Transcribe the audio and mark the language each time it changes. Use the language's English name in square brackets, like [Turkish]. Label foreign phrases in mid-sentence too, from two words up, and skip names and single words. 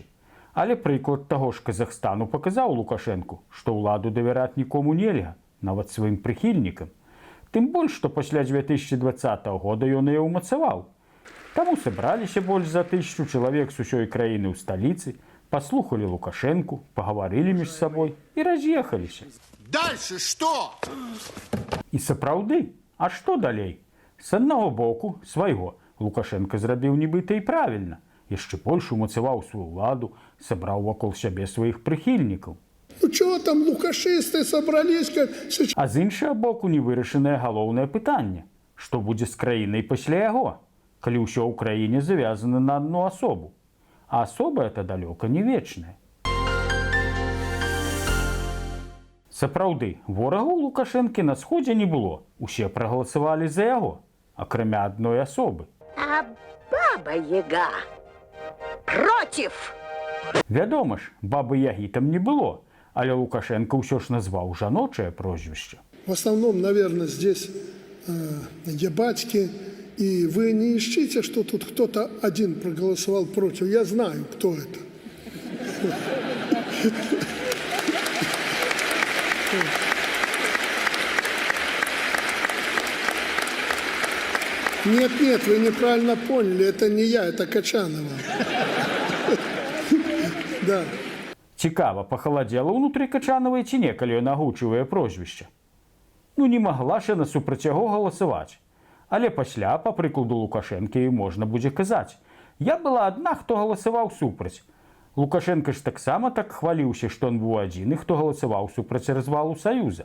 [Belarusian] Але прыклад таго ж Казахстану паказаў Лукашенку, што ўладу давяраць нікому нельга, нават сваім прыхільнікам. Тым больш, што пасля 2020 года ён яе ўмацаваў. Таму сабраліся больш за 1000 чалавек з усёй краіны ў сталіцы, паслухалі Лукашенку, пагаварылі між сабой і раз'ехаліся. [Russian] Дальше что? [Belarusian] І сапраўды, а што далей? З аднаго боку, свайго, Лукашенко зрабіў нібыта і правільна. Яшчэ больш умацаваў сваю ўладу, сабраў вакол сябе сваіх прыхільнікаў. [Russian] Ну чего там лукашисты собрались? [Belarusian] А з іншага боку невырашанае галоўнае пытанне. Што будзе з краінай пасля яго, калі ўсё ў краіне завязана на адну асобу? А асоба это далёка не вечная. Сапраўды, ворагу Лукашэнкі на сходзе не было. Усе прагаласавалі за яго, акрамя адной асобы. [Russian] А Баба-Яга против! [Belarusian] Вядома ж, Бабы-Ягі там не было, але Лукашенко ўсё ж назваў жаночае прозвішча. [Russian] В основном, наверное, здесь ебатьки. И вы не ищите, что тут кто-то один проголосовал против. Я знаю, кто это. Нет, вы неправильно поняли. Это не я, это Качанова. Да. [Belarusian] Цікава, пахаладзела ўнутры Качановай ці не, калі ён агучвае прозвішча. Ну, не магла ж яна супраць яго галасаваць. Але пасля, па прыкладу Лукашэнкі, можна будзе казаць. Я была адна, хто галасаваў супраць. Лукашенко ж таксама так хваліўся, што ён быў адзіны, хто галасаваў супраць развалу Саюза.